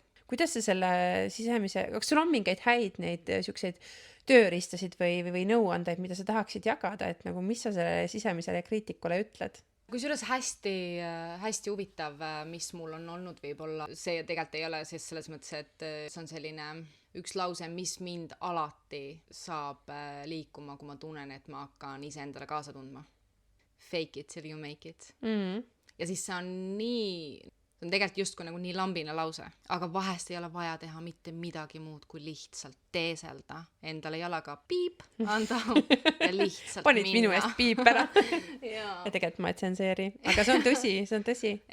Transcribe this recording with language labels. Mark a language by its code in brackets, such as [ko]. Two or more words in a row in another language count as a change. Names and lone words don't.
[et] Kuidas sa selle sisemise, kas sul on mingeid häid neid siukseid tööriistasid või nõuandeid, mida sa tahaksid jagada, et nagu mis sa selle sisemisele kriitikule ütled? Kusjuures hästi huvitav, mis mul on olnud võib-olla, see tegelikult ei ole selles mõttes, et see on selline üks lause, mis mind alati saab liikuma, kui ma tunnen, et ma hakkan ise endale kaasa tundma. [en] Fake it till you make it. [et] Ja siis see on tegelikult justkui nagu nii lambine lause, aga vahest ei ole vaja teha mitte midagi muud, kui lihtsalt teeselda endale jalaga piip anda ja lihtsalt panid minna. Minu eest piip ära. Ja tegelikult ma ei tsenseeri, aga see on tõsi.